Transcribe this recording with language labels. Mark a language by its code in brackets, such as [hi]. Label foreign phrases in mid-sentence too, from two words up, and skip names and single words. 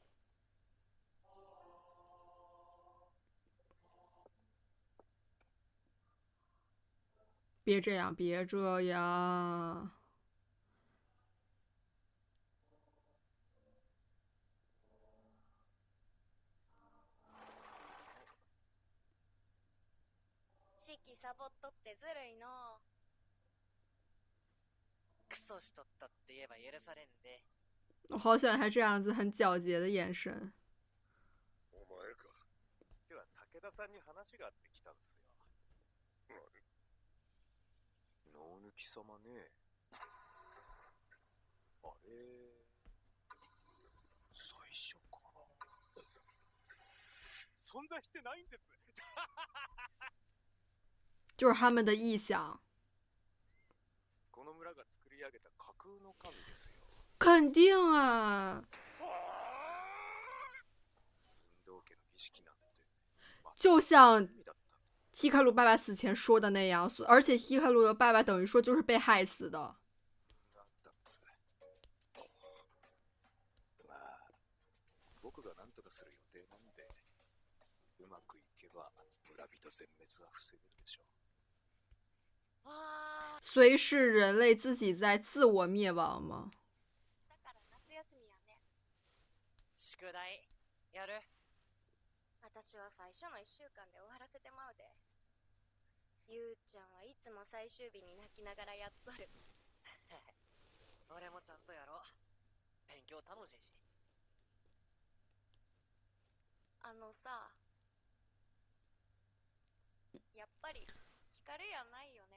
[zh] 别这样，别这样。 [ja] 式サボっとってずるいの。クソしとったって言えば許されんで。 [zh] 我好喜欢他这样子很皎洁的眼神。 [ja] お前か。今日は武田さんに話があってきたんすよ。脳抜き様ね。あれ。最初から存在してないんです。 [zh] 就是他们的臆想。 [ja] この村が作り上げた架空の神ですよ。 [zh] 肯定啊。就像希卡鲁爸爸死前说的那样，而且希卡鲁的爸爸等于说就是被害死的。 [ja] 僕が何とかする予定なんで、うまくいけば村人全滅は防げるでしょう。 [zh] 虽是人类自己在自我灭亡吗？ [ja] だから夏休みやね。宿題やる？私は最初の1週間で終わらせてまうで。ゆうちゃんはいつも最終日に泣きながらやっとる。俺もちゃんとやろう。勉強楽しいし。あのさ、やっぱり光やないよね。